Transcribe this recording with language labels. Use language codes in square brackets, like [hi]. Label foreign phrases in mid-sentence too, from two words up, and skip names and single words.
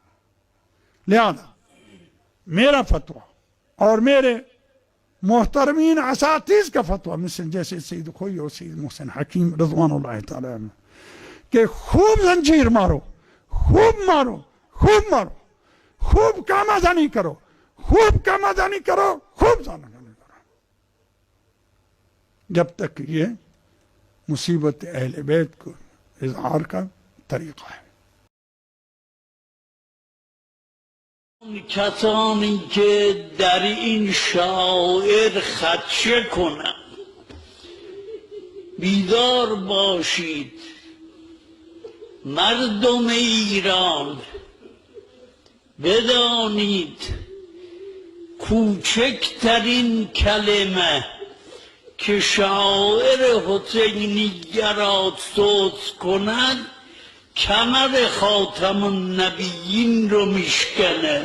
[ur] لہذا میرا فتویٰ اور میرے محترمین اساتذ کا فتویٰ، مثل جیسے سید خوئی اور سید محسن حکیم [ar] رضوان اللہ تعالیٰ عنہ، [ur] کہ خوب زنجیر مارو، خوب مارو، خوب مارو، خوب کامازانی کرو، خوب کامازانی کرو، خوب زانگانی کرو، جب تک یہ مصیبت اہل بیت کو اظہار کا طریقہ ہے۔ [fa] کسانی که در این شاعر خدشه کنند بیدار باشید، مردم ایران بدانید کوچکترین کلمه که شاعر حسینیه را سوس کند کمر خاتم النبیین رو میشکنه.